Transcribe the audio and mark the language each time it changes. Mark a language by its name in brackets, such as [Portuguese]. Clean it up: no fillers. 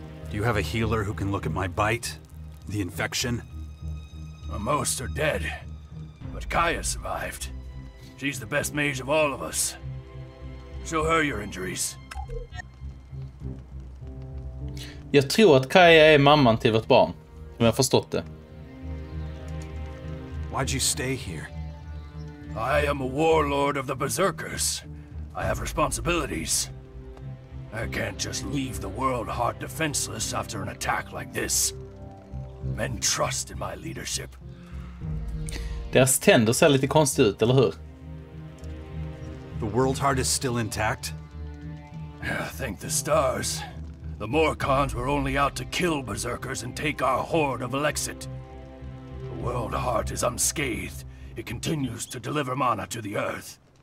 [English] Do you have a healer who can look at my bite? The infection? Most are dead, but Kaya survived. She's the best mage of all of us. Show her your injuries. [Swedish] Jag tror att Kaya är mamman till vårt barn. Om jag har förstått det. [English] Why'd you stay here? I am a warlord of the Berserkers. I have responsibilities. I can't just leave the world heart defenseless after an attack like this. Men trust in my leadership. [Swedish] Deras tänder ser lite konstigt ut, eller hur? [English] The world heart is still intact? Thank the stars. The Morcons were only out to kill Berserkers and take our horde of Elex II. The world heart is unscathed. It continues to deliver mana to the earth.